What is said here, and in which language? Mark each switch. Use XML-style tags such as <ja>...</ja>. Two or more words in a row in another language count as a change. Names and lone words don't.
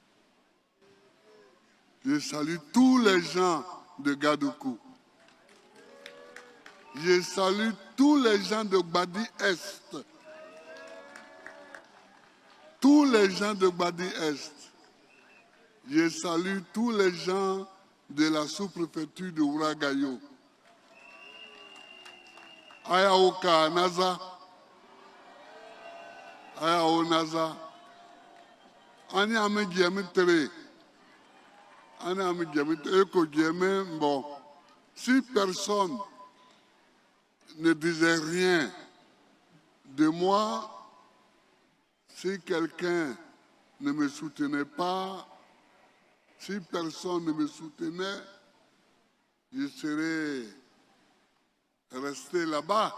<fr>Je salue tous les gens de Gadoukou. Je salue tous les gens de Gbadi-Est. Tous les gens de Gbadi-Est. Je salue tous les gens de la sous-préfecture de Ouragayo.</fr> <btg>Ayaoka Naza. Ayao Naza. Ani ame djemi tere. Ani ame djemi tere. Eko djemi bon.</btg> <fr>Si personne ne disait rien de moi, si quelqu'un ne me soutenait pas, si personne ne me soutenait, je serais resté là-bas.</fr>